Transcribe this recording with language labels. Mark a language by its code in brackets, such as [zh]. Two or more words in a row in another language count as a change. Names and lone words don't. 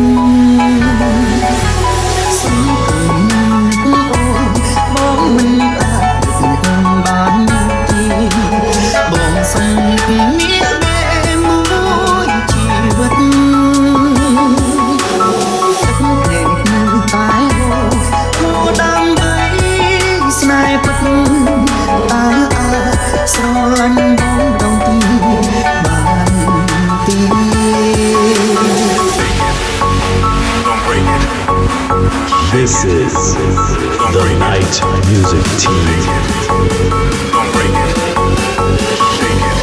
[km] សុំបងមិនអាចបានបងសុំមានតែមួយជីវិតទឹកភ្នែកនៅតែហូរដើម្បីស្នេហ៍ពិតតើអាចស្រឡាញ់បងដងទីបានទេ [en] This is the Night Music Team. Don't break it. Shake it.